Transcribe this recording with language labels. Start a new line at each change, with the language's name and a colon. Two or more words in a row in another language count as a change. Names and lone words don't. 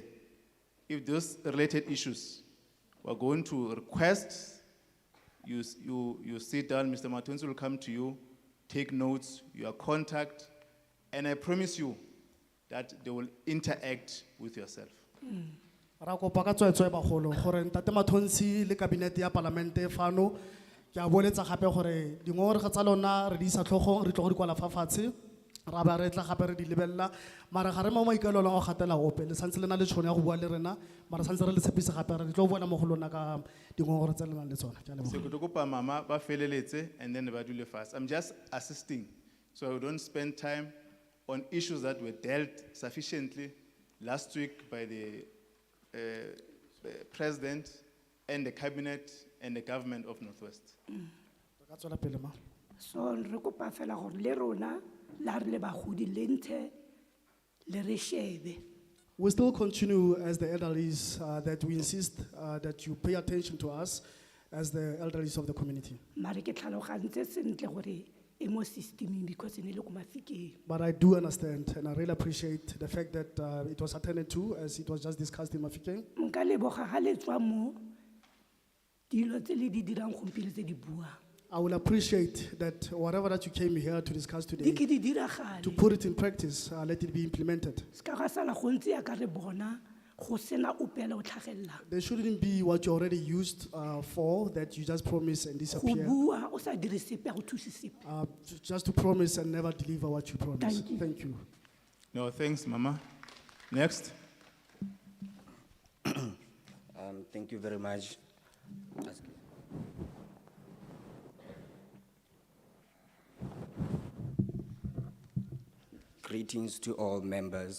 English: If those related issues, we're going to request you sit down, Mr. Matonsi will come to you, take notes, your contact, and I promise you that they will interact with yourself.
Tswana: Ra kopa ka tswetswe bagolo gore ntate Mathonsi le kabinete ya parlamente fano ke a boletsa gape gore dingongorego tsa lona re di isa tlhogong re tlo go di kwala fa fatshe ra ba re tla gape re di lebella mara ga re mo maikalelo go gatela ope le santse le na le tšhono ya go bua le rena mara santse re le tshepise gape re tlo bona mo go lona ka dingongorego tse le nang le tsona ke a leboga. So ke tlo kopa mama ba feleletse
English: and then
Tswana: ba dule fast.
English: I'm just assisting so we don't spend time on issues that were dealt sufficiently last week by the president and the cabinet and the government of Northwest.
Tswana: Ka tswela pele, ma. So re kopa fela gore le rona la re le bagodi le ntshe le re shebe.
English: We still continue as the elderlies that we insist that you pay attention to us as the elderlies of the community.
Tswana: Mare ke tlhalogantse sentle gore e mo systeming because e ne le ko mafikeng.
English: But I do understand and I really appreciate the fact that it was attended to as it was just discussed in Mafikeng.
Tswana: Nka leboga ga le tswa mo dilo tse le di dirang gompieno tse di buang.
English: I will appreciate that whatever that you came here to discuss today,
Tswana: Di ke di diragale.
English: to put it in practice, let it be implemented.
Tswana: Ska ga sala go ntse ya ka re bona go sena opela o tlhagella.
English: There shouldn't be what you already used for, that you just promise and
Tswana: Go
English: disappear.
Tswana: bua o sa dire sepe go thuse sepe.
English: Just to promise and never deliver what you promise. Thank you. No, thanks, Mama. Next. Thank you very much. Greetings to all members.